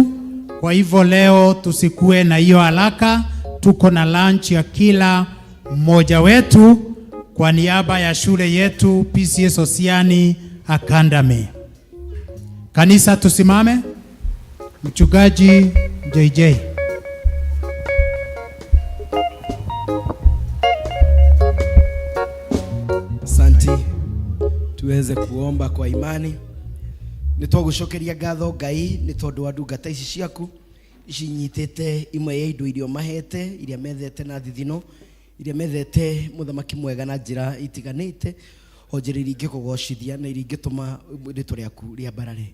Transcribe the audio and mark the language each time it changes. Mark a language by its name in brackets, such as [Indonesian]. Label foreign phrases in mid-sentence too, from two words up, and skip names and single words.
[Swahili] Kwa hivyo leo tusikue na hiyo haraka, tuko na lunch ya kila mmoja wetu kwa niaba ya shule yetu PCS Osiani Academy. Kanisa tusimame. Mchungaji JJ. Asante. Tuweze kuomba kwa imani. [Kikuyu] Nitwagushokeria ngatho Ngai ni tondu wa ndungata ici ciaku icinyitete imwe ya indo irio mahete iria methete na thithino iria methete muthamaki mwega na njira itiganite onjiriri ingikugoshithia na iria ingituma ritwa riaku ria barare.